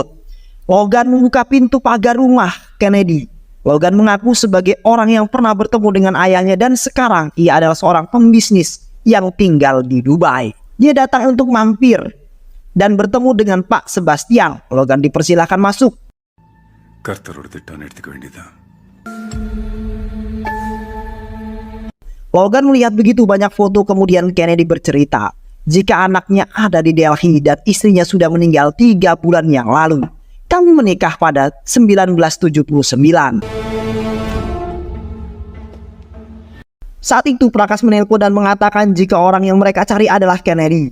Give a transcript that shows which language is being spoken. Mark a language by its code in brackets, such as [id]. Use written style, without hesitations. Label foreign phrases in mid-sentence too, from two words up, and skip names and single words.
[id] Logan membuka pintu pagar rumah Kennedy. Logan mengaku sebagai orang yang pernah bertemu dengan ayahnya dan sekarang ia adalah seorang pembisnis yang tinggal di Dubai. Dia datang untuk mampir dan bertemu dengan Pak Sebastian. Logan dipersilahkan masuk. [ta] கர்த்தரோட திட்டம் எடுத்துக்க வேண்டியதான். [id] Logan melihat begitu banyak foto, kemudian Kennedy bercerita jika anaknya ada di Delhi dan istrinya sudah meninggal 3 bulan yang lalu. Kami menikah pada 1979. Saat itu Prakas menelpon dan mengatakan jika orang yang mereka cari adalah Kennedy.